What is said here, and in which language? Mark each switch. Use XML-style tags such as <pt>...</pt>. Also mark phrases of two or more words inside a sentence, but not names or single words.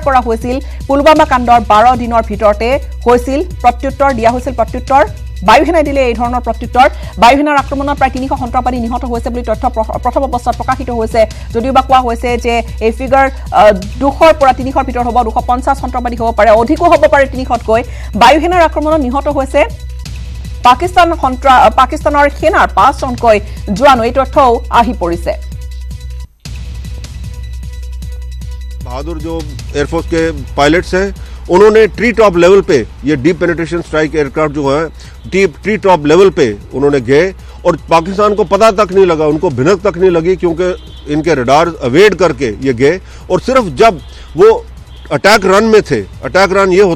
<as>কৰা হৈছিল পুলৱামা কাণ্ডৰ 12 দিনৰ ভিতৰতে হৈছিল প্ৰত্যুত্তৰ দিয়া হৈছিল প্ৰত্যুত্তৰ বায়ুসেনাই দিলে এই ধৰণৰ প্ৰত্যুত্তৰ বায়ুসেনাৰ আক্ৰমণত প্ৰায় 300 সন্ত্ৰাসবাদী নিহত হৈছে বুলি তথ্য প্ৰথম অৱস্থাত প্ৰকাশিত হৈছে যদিও বা কোৱা হৈছে যে এই ফিগাৰ 200ৰ পৰা 300ৰ ভিতৰত হ'ব 250 সন্ত্ৰাসবাদী হ'ব পাৰে অধিকো হ'ব পাৰে 300তকৈ বায়ুসেনাৰ আক্ৰমণত নিহত হৈছে পাকিস্তানৰ সেনাৰ 5 জনকৈ জোৱান এই তথ্যও আহি পৰিছে</as> <hi>बहादुर जो एयरफोर्स के पायलट्स हैं उन्होंने</hi> <en>tree top level</en> <hi>पे ये</hi> <en>deep penetration strike aircraft</en> <hi>जो है</hi> <en>tree top level</en> <hi>पे उन्होंने गए और पाकिस्तान को पता तक नहीं लगा उनको भिनक तक नहीं लगी क्योंकि इनके रडार अवेड करके ये गए और सिर्फ जब वो</hi> <en>attack run</en> <hi>में थे</hi> <en>attack run</en> <hi>ये होता</hi>